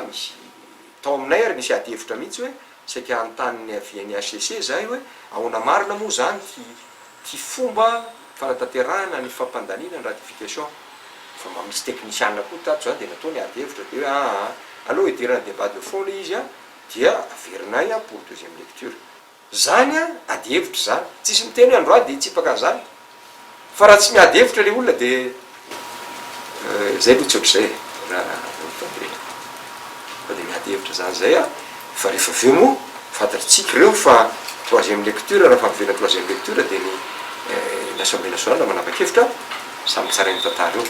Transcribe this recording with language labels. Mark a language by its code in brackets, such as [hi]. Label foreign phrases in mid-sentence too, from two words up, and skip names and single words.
[mg] misy tao aminay ary misy ady hevitra mihitsy hoe saika anontanyny avian'ny HCC zay hoe ahoana marina moa zany ty fomba fanatanterahana ny fampandaniana ny ratification fa mba misy technicien koa tato zany dia natao ny ady hevitra dia hoe aloha hidirana [fr] débat de fond [mg] le izy dia averinay [fr] pour deuxième lecture [mg] zany ady hevitra zany tsisy miteny androany dia hitsipaka zany fa raha tsy miady hevitra le olona dia zay aloha tsy ohatr'izay raha fa dia miady hevitra zany zay fa rehefa aveo moa fantatritsika ireo fa [fr] troisième lecture [mg] raha fampivena [fr] troisième lecture [mg] dia ny l'Assemblée nationale manapa-kevitra samy tsara ny tantara eo